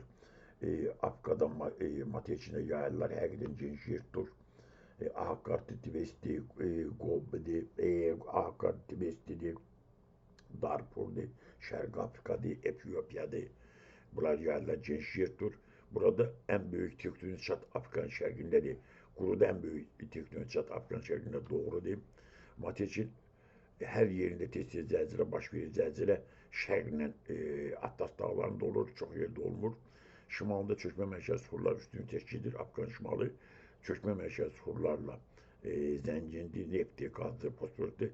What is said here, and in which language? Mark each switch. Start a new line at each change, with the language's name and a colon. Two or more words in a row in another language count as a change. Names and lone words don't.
Azerbaijani: Afrikada materikində yaylalar həqiqətən geniş yer tutur. Ahakkartı, Tivesti, Gobbe'dir, Ahakkartı, Tivesti'dir, Darfur'dur, Şərq Afrika'dır, Etiyopiya'dır. Bunlar yaylalar geniş yer tutur. Burada
Turkish: en büyük tektonik çat
Azerbaijani: Afrika'nın şərqindədir. Quruda
Turkish: en büyük tektonik çat
Azerbaijani: Afrika'nın şərqində doğrudur. Materikin hər yerində tez-tez zəlzələ baş verir. Zəlzələ şərqlə Atlas dağlarında olur, çox yerdə olmur. Şimalında çökmə mərkəzi suxurlar üstünü təşkil edir. Afrikanın şimalı çökmə mərkəzi suxurlarla zəngindir, neftdir, qazdır, fosfordur.